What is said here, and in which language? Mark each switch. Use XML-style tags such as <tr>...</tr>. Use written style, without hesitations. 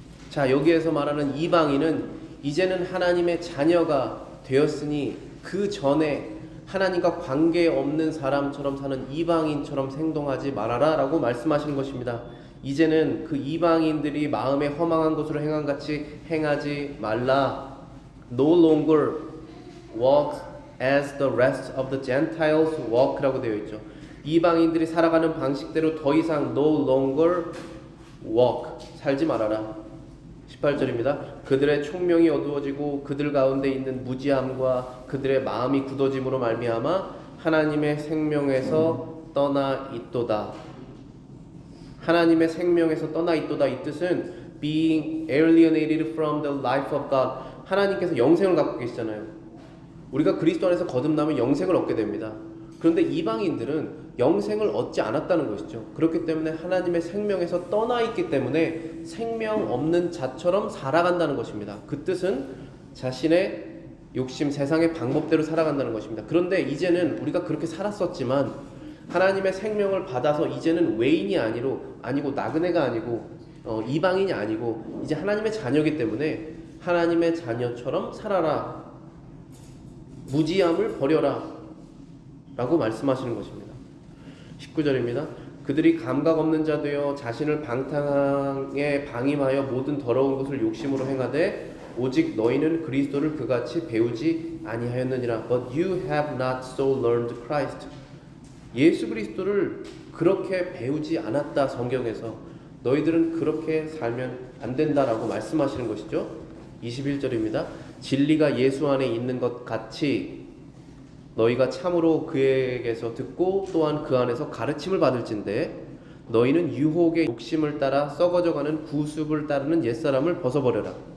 <ko>자, 여기에서 말하는 이방인은 이제는 하나님의 자녀가 되었으니 그 전에 하나님과 관계없는 사람처럼 사는 이방인처럼 행동하지 말아라 라고 말씀하시는 것입니다. 이제는 그 이방인들이 마음에 허망한 것으로 행한 같이 행하지 말라.</ko> <en>No longer walk as the rest of the Gentiles walk</en> <ko>라고 되어 있죠. 이방인들이 살아가는 방식대로 더 이상</ko> <en>no longer walk,</en> <ko>살지 말아라. 18절입니다. 그들의 총명이 어두워지고 그들 가운데 있는 무지함과 그들의 마음이 굳어짐으로 말미암아 하나님의 생명에서 떠나 있도다. 하나님의 생명에서 떠나 있도다, 이 뜻은</ko> <en>being alienated from the life of God.</en> <ko>하나님께서 영생을 갖고 계시잖아요. 우리가 그리스도 안에서 거듭나면 영생을 얻게 됩니다. 그런데 이방인들은 영생을 얻지 않았다는 것이죠. 그렇기 때문에 하나님의 생명에서 떠나 있기 때문에 생명 없는 자처럼 살아간다는 것입니다. 그 뜻은 자신의 욕심, 세상의 방법대로 살아간다는 것입니다. 그런데 이제는 우리가 그렇게 살았었지만 하나님의 생명을 받아서 이제는 외인이 아니고 나그네가 아니고 이방인이 아니고 이제 하나님의 자녀이기 때문에 하나님의 자녀처럼 살아라. 무지함을 버려라 라고 말씀하시는 것입니다. 19절입니다. 그들이 감각 없는 자 되어 자신을 방탕에 방임하여 모든 더러운 것을 욕심으로 행하되 오직 너희는 그리스도를 그같이 배우지 아니하였느니라.</ko> <en>But you have not so learned Christ.</en> <ko>예수 그리스도를 그렇게 배우지 않았다. 성경에서 너희들은 그렇게 살면 안 된다라고 말씀하시는 것이죠. 21절입니다. 진리가 예수 안에 있는 것 같이 너희가 참으로 그에게서 듣고 또한 그 안에서 가르침을 받을진대 너희는 유혹의 욕심을 따라 썩어져가는 구습을 따르는 옛사람을 벗어버려라.</ko>